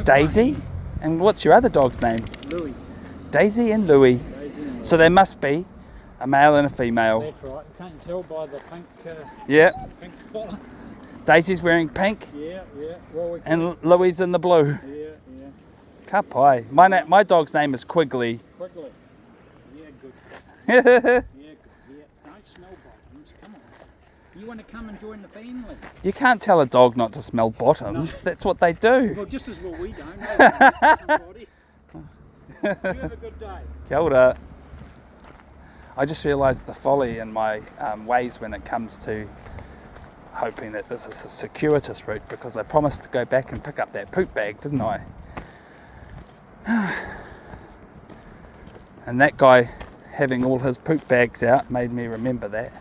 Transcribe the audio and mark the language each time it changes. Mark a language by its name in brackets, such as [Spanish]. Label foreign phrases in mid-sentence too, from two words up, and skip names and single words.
[English] Daisy? And what's your other dog's name? Louie. Daisy and Louie. Daisy and So there must be a male and a female. That's right. You can't tell by the pink, Yeah. pink collar. Daisy's wearing pink Yeah. Well, and Louie's in the blue. Yeah. [Māori] Ka pai. [English] My dog's name is Quigley. Quigley. Yeah, good. Yeah. Yeah, good. Yeah. Don't smell bottoms. Come on. You want to come and join the family? You can't tell a dog not to smell bottoms. No. That's what they do. Well, just as well we don't. Somebody. You have a good day. [Māori] Kia ora. [English] I just realised the folly in my ways when it comes to hoping that this is a circuitous route, because I promised to go back and pick up that poop bag, didn't I? And that guy having all his poop bags out made me remember that.